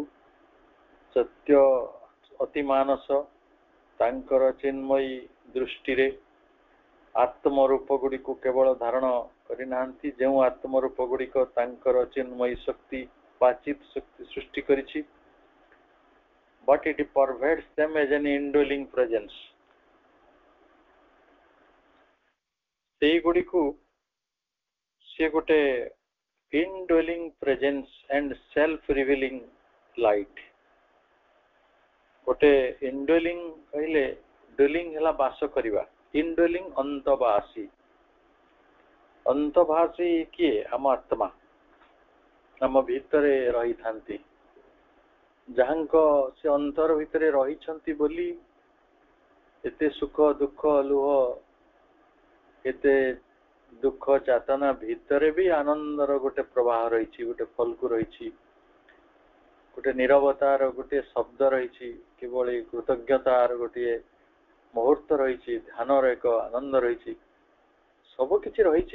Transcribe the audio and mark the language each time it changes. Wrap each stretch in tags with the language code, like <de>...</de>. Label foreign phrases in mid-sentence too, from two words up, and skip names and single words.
<or>ସତ୍ୟ ଅତି ମାନସ ତାଙ୍କର ଚିନ୍ମୟୀ ଦୃଷ୍ଟିରେ ଆତ୍ମ ରୂପ ଗୁଡିକୁ କେବଳ ଧାରଣ କରିନାହାନ୍ତି, ଯେଉଁ ଆତ୍ମ ରୂପ ଗୁଡିକ ତାଙ୍କର ଚିନ୍ମୟୀ ଶକ୍ତି ବା ଚିତ୍ ଶକ୍ତି ସୃଷ୍ଟି କରିଛି,</or> <en>but it pervades them as an indwelling presence।</en> <or>ସେଇଗୁଡ଼ିକୁ ସେ ଗୋଟେ</or> <en>indwelling presence and self revealing light।</en> <or>ଗୋଟେ indwelling କହିଲେ, dwelling ହେଲା ବାସ କରିବା, indwelling ଅନ୍ତବାସୀ। ଅନ୍ତବାସୀ କିଏ? ଆମ ଆତ୍ମା, ଆମ ଭିତରେ ରହିଥାନ୍ତି, ଯାହାଙ୍କ ସେ ଅନ୍ତର ଭିତରେ ରହିଛନ୍ତି ବୋଲି ଏତେ ସୁଖ ଦୁଃଖ ଲୁହ, ଏତେ ଦୁଃଖ ଯାତନା ଭିତରେ ବି ଆନନ୍ଦର ଗୋଟେ ପ୍ରବାହ ରହିଛି, ଗୋଟେ ଫଲ୍ଗୁ ରହିଛି, ଗୋଟେ ନିରବତାର ଗୋଟେ ଶବ୍ଦ ରହିଛି, କିଭଳି କୃତଜ୍ଞତାର ଗୋଟିଏ ମୁହୂର୍ତ୍ତ ରହିଛି, ଧ୍ୟାନର ଏକ ଆନନ୍ଦ ରହିଛି, ସବୁ କିଛି ରହିଛି।</or>